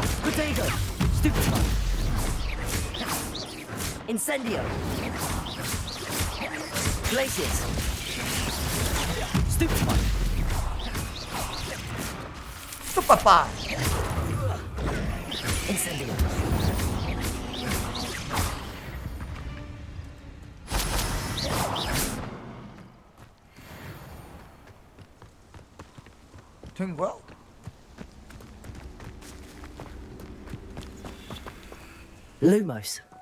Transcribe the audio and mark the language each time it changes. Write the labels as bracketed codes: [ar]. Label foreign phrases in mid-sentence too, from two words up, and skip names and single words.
[en] Potato. Stupefy. Incendio. Glaciers. Stupefy. 스톱빠빠. Incendio. [ko] 된 거야? [en] Lumos.